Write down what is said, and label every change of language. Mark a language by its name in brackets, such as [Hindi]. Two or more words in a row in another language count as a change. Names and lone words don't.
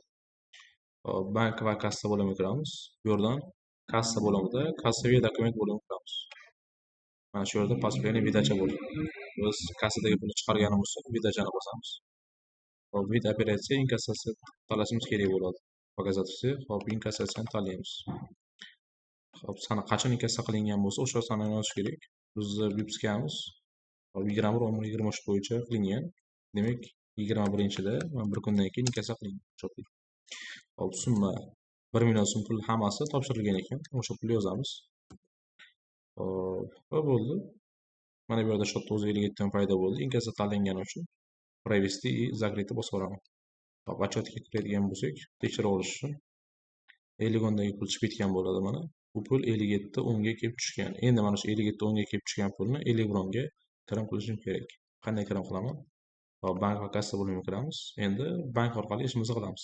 [Uzbek] Bank va kassa bo'limiga kiramiz. Bu yerdan kassa bo'limida kassaviy dokument bo'limiga kiramiz. Mana shu yerda последний vidacha bor. Biz kassadagi pulni chiqarganimiz uchun vidachani bosamiz. Hop, vид operatsiya inkassatsiya tanlashimiz kerak bo'ladi. [Russian] Показать все. [Uzbek] Hop, inkassatsiyani tanlaymiz. Hop, sana qachon inkassa qilingan bo'lsa, o'sha sanani yozish kerak. Bizni vypskamiz 21-10-23 bo'yicha qilingan. Demak, 21-da bir kundan keyin inkassa qilingan o'sha pul. Hop, summa 1 million so'm pul hammasi topshirilgan ekan. O'sha pulni yozamiz. Hop, va bo'ldi. Mana bu yerda счетda o'zi 57 dan paydo bo'ldi. Inkassa tanlangani uchun [Russian] провести и закрыть [Uzbek] bosib olaman. Hop, отчетga kiradigan bo'lsak, tekshirib olish uchun Eligondagi pul chiqib ketgan bo'ladi mana. Bu pul 57 o'nga kelib tushgan. Endi mana shu 57 o'nga kelib tushgan pulni Eligronga kirim qilishim kerak. Qanday kirim qilaman? Hop, bank va kassa bo'limiga kiramiz. Endi bank orqali ishimizni qilamiz.